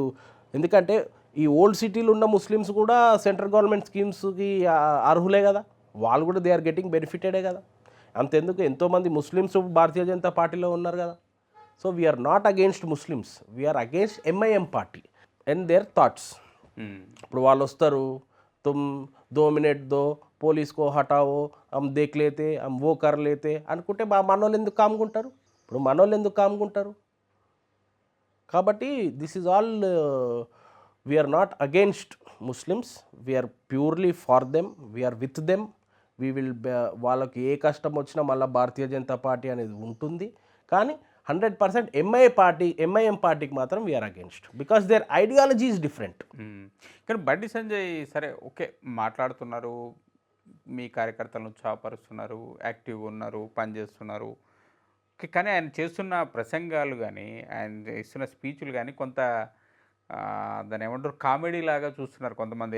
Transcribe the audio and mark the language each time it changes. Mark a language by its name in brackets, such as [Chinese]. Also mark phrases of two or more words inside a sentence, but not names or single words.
[Telugu] ఎందుకంటే ఈ ఓల్డ్ సిటీలో ఉన్న ముస్లిమ్స్ కూడా [English] central government [Telugu] స్కీమ్స్కి అర్హులే కదా, వాళ్ళు కూడా [English] they are getting benefited [Telugu] కదా. అంతెందుకు ఎంతోమంది ముస్లిమ్స్ భారతీయ జనతా పార్టీలో ఉన్నారు కదా. [English] so we are not against Muslims, we are against MIM party and their thoughts. [Telugu] ఇప్పుడు వాళ్ళు వస్తారు, [Hindi] तुम 2 मिनट दो, पुलिस को हटाओ, हम देख लेते, हम वो कर लेते [Telugu] అనుకుంటే మనోళ్ళు ఎందుకు కామ్కుంటారు? ఇప్పుడు మనోళ్ళు ఎందుకు కామ్కుంటారు? [English] కాబట్టి this is all, we are not against Muslims, we are purely for them, we are with them. we will, [Telugu] వాళ్ళకి ఏ కష్టం వచ్చినా మళ్ళీ భారతీయ జనతా పార్టీ అనేది ఉంటుంది. కానీ 100% ఎంఐఎం పార్టీకి మాత్రం [English] we are against because their ideology is different. [Telugu] కానీ బండి సంజయ్ సరే ఓకే మాట్లాడుతున్నారు, మీ కార్యకర్తలను ఉత్సాహపరుస్తున్నారు, యాక్టివ్గా ఉన్నారు, పనిచేస్తున్నారు. కానీ ఆయన చేస్తున్న ప్రసంగాలు కానీ ఆయన ఇస్తున్న స్పీచ్లు కానీ కొంత దాన్ని ఏమంటారు కామెడీ లాగా చూస్తున్నారు కొంతమంది.